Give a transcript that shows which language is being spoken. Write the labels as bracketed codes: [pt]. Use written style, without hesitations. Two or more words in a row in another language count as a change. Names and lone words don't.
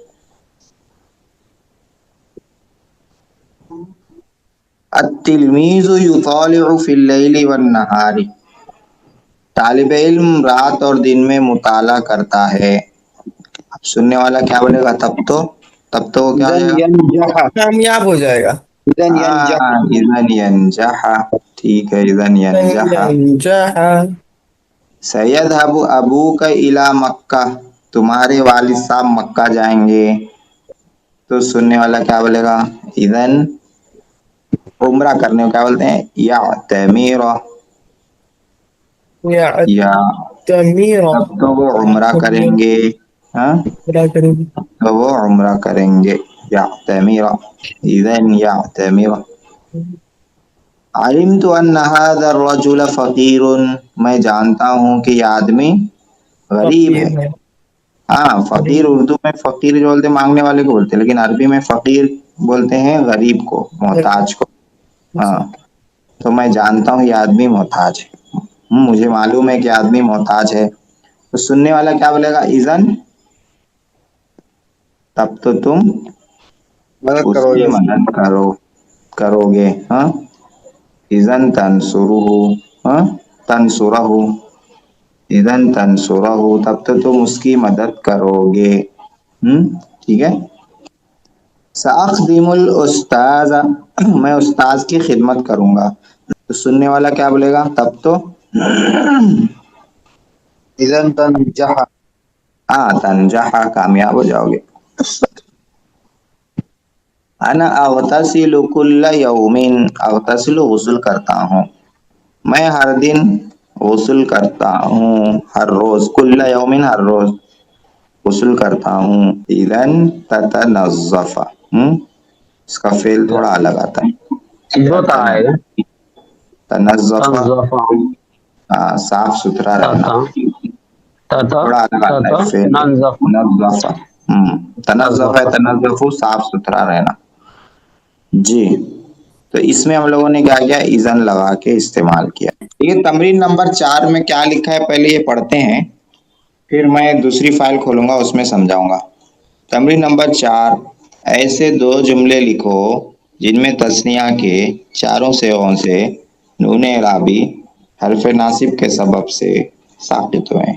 [ar] التلميذ يطالع في الليل والنهار [ur] طالب علم رات اور دن میں مطالعہ کرتا ہے. اب سننے والا کیا بولے گا تب تو وہ کیا ہو جائے گا کامیاب ہو جائے گا. [ar] إذن ينجح [ur] ٹھیک ہے [ar] إذن ينجح سيذهب أبوك إلى مكة [ur] تمہارے والد صاحب مکہ جائیں گے. تو سننے والا کیا بولے گا اذن عمرہ کرنے کو کیا بولتے ہیں یا تعتمر یا تب تو وہ عمرہ کریں گے. تو وہ عمرہ کریں گے [ar] يا تعتمر إذن يا تعتمر علمت أن هذا رجل فقير [ur] میں جانتا ہوں کہ یہ آدمی غریب ہے. فقیر اردو میں فقیر جو بولتے مانگنے والے کو بولتے لیکن عربی میں فقیر بولتے ہیں غریب کو محتاج کو. تو میں جانتا ہوں یہ آدمی محتاج ہے مجھے معلوم ہے کہ آدمی محتاج ہے. تو سننے والا کیا بولے گا؟ اذن، تب تو تم مدد اس کرو کی گے، مدد کرو گے. ہاں، [ar] اذن تنصرہ، [ur] ہاں [ar] تنصرہ، اذن تنصرہ، [ur] تب تو تم اس کی مدد کرو گے. ٹھیک ہے. [ar] ساخدم الاستاذ، [ur] میں استاذ کی خدمت کروں گا. تو سننے والا کیا بولے گا؟ تب تو [ar] اذن تنجح، [ur] تنجح، کامیاب ہو جاؤ گے. [ar] انا اغتسل کل یوم، [ur] اغتسل غسل کرتا ہوں، میں ہر دن غسل کرتا ہوں، ہر روز، [ar] کل یوم [ur] ہر روز غسل کرتا ہوں. [ar] اذن تتنظف، [ur] اس کا فعل تھوڑا الگ آتا ہے. بتا آئے گا، تنظف، تنظف، صاف ستھرا رہنا. تھوڑا الگ آتا ہے فعل. ننظف، نظف، تنظف ہے، تنظف صاف ستھرا رہنا. جی، تو اس میں ہم لوگوں نے کیا کیا؟ اذن لگا کے استعمال کیا. یہ تمرین نمبر 4 میں کیا لکھا ہے پہلے یہ پڑھتے ہیں، پھر میں دوسری فائل کھولوں گا اس میں سمجھاؤں گا. تمرین نمبر 4، ایسے 2 جملے لکھو جن میں تثنیہ کے چاروں سیغوں سے نون اعرابی حرف ناصب کے سبب سے ساقط ہوئے.